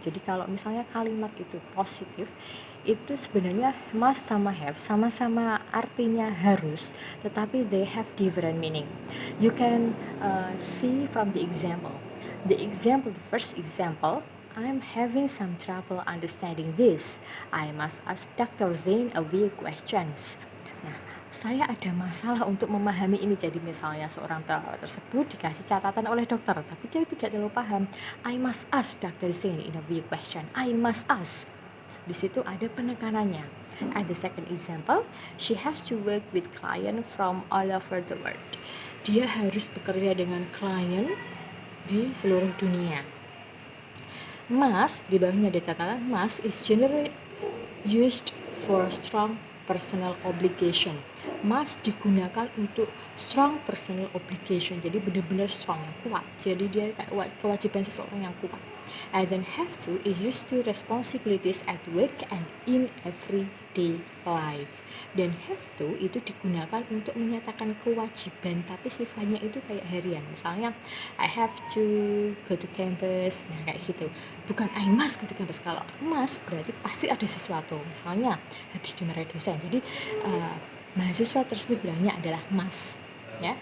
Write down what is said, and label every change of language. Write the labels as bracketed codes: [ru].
[id] Jadi kalau misalnya kalimat itu positif, itu sebenarnya must sama have sama-sama artinya harus, tetapi [en] they have different meaning. You can see from the example. The first example, I'm having some trouble understanding this. I must ask Dr. Zain a few questions. [id] Nah, saya ada masalah untuk memahami ini. Jadi misalnya seorang perawat tersebut dikasih catatan oleh dokter, tapi dia tidak terlalu paham. [en] I must ask Dr. Zain in a few question. I must ask. [id] Di situ ada penekanannya. [en] And the second example, she has to work with client from all over the world. [id] Dia harus bekerja dengan klien di seluruh dunia. [en] Must, [id] di bawahnya ada catatan, [en] must is generally used for strong personal obligation. [id] Must digunakan untuk [en] strong personal obligation, [id] jadi benar-benar strong, yang kuat. Jadi dia kayak kewajiban seseorang yang kuat. [en] And then have to is used to responsibilities at work and in everyday life. [id] Dan have to itu digunakan untuk menyatakan kewajiban, tapi sifatnya itu kayak harian. [en] Misalnya I have to go to campus, [id] nah kayak gitu. Bukan [en] I must go to campus. [id] Kalau must berarti pasti ada sesuatu. Misalnya habis dimarahi dosen. Jadi mahasiswa tersebut bilangnya adalah must, ya.